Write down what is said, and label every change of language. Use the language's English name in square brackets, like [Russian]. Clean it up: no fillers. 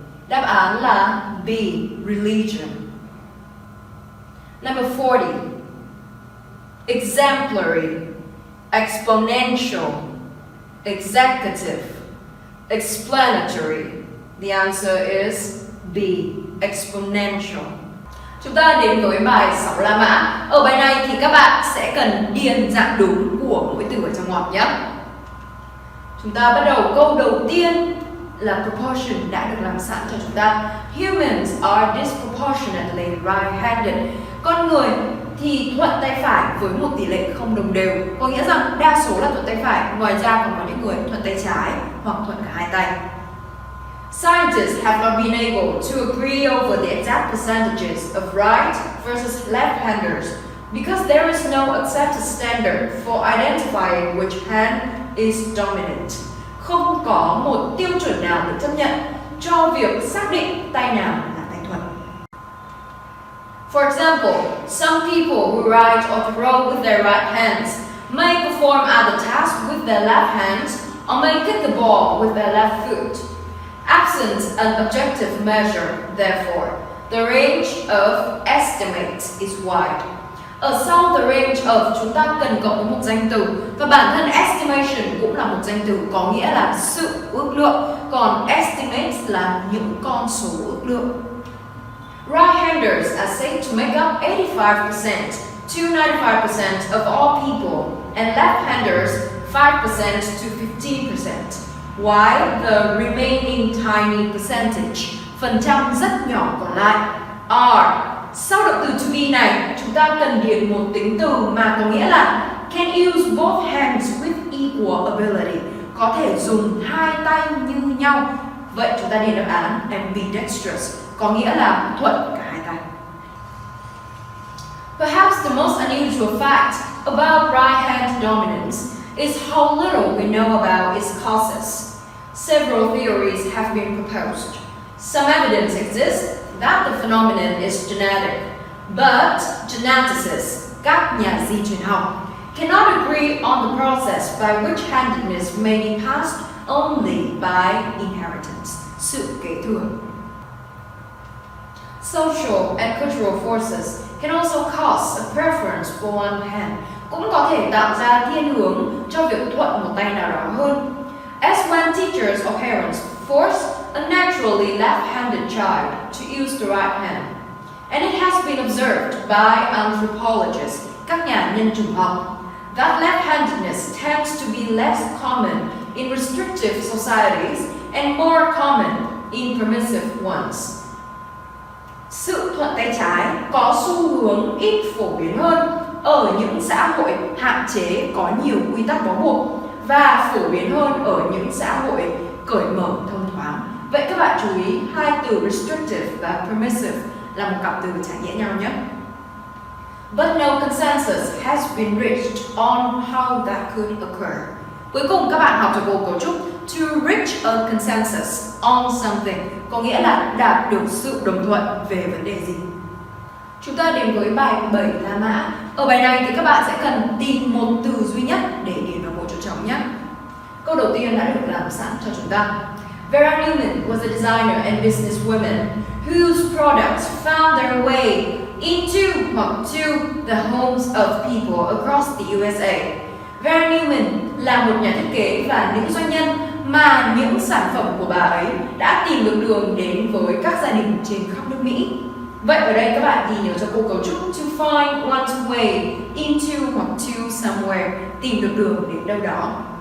[Vietnamese] Đáp án là B, [English] religion. Number 40, exemplary, exponential, executive, explanatory. The answer is B, exponential. [Vietnamese] Chúng ta đến với bài 6 La Mã. Ở bài này thì các bạn sẽ cần điền dạng đúng của mỗi từ ở trong ngoặc nhé. Chúng ta bắt đầu câu đầu tiên là proportion đã được làm sẵn cho chúng ta. [English] Humans are disproportionately right-handed. [Vietnamese] Con người thì thuận tay phải với một tỷ lệ không đồng đều. Có nghĩa rằng đa số là thuận tay phải, ngoài ra còn có những người thuận tay trái hoặc thuận cả hai tay. [English] Scientists have not been able to agree over the exact percentages of right versus left-handers because there is no accepted standard for identifying which hand is dominant. [Vietnamese] Không có một tiêu chuẩn nào được chấp nhận cho việc xác định tay nào là tay thuận. [English] For example, some people who write or throw with their right hands may perform other tasks with their left hands or may kick the ball with their left foot. Absent an objective measure, therefore, the range of estimates is wide. [Vietnamese] Ở sau [English] the range of [Vietnamese] chúng ta cần cộng với một danh từ, và bản thân estimation cũng là một danh từ có nghĩa là sự ước lượng, còn estimates là những con số ước lượng. [English] Right-handers are said to make up 85% to 95% of all people, and left-handers 5% to 15%, while the remaining tiny percentage, [Vietnamese] phần trăm rất nhỏ còn lại, [English] are. [Vietnamese] Sau động từ to be này, chúng ta cần điền một tính từ mà có nghĩa là [English] can use both hands with equal ability, [Vietnamese] có thể dùng hai tay như nhau. Vậy chúng ta điền đáp án ambidextrous, có nghĩa là thuận cả hai tay. [English] Perhaps the most unusual fact about right hand dominance is how little we know about its causes. Several theories have been proposed. Some evidence exists that the phenomenon is genetic, but geneticists, [Vietnamese] các nhà di truyền học, [English] cannot agree on the process by which handedness may be passed only by inheritance, [Vietnamese] sự kế thừa. [English] Social and cultural forces can also cause a preference for one hand, [Vietnamese] cũng có thể tạo ra thiên hướng cho việc thuận một tay nào đó hơn. [English] As when teachers or parents force a naturally left-handed child to use the right hand. And it has been observed by anthropologists, [Vietnamese] các nhà nhân chủng học, [English] that left-handedness tends to be less common in restrictive societies and more common in permissive ones. [Vietnamese] Sự thuận tay trái có xu hướng ít phổ biến hơn ở những xã hội hạn chế có nhiều quy tắc bó buộc và phổ biến hơn ở những xã hội cởi mở thông thoáng. Vậy các bạn chú ý hai từ restrictive và permissive là một cặp từ trái nghĩa nhau nhé. [English] But no consensus has been reached on how that could occur. [Vietnamese] Cuối cùng các bạn học cho cô cấu trúc [English] to reach a consensus on something, [Vietnamese] có nghĩa là đạt được sự đồng thuận về vấn đề gì. Chúng ta đến với bài 7 La Mã. Ở bài này thì các bạn sẽ cần tìm một từ duy nhất để điền vào một chỗ trống nhé. Câu đầu tiên đã được làm sẵn cho chúng ta. [English] Vera Newman was a designer and businesswoman whose products found their way into [Vietnamese] hoặc [English] to the homes of people across the USA. [Vietnamese] Vera Newman là một nhà thiết kế và nữ doanh nhân mà những sản phẩm của bà ấy đã tìm được đường đến với các gia đình trên khắp nước Mỹ. Vậy ở đây các bạn ghi nhớ cho cô cấu trúc [English] to find one's way into [Vietnamese] hoặc [English] to somewhere, [Vietnamese] tìm được đường đến đâu đó.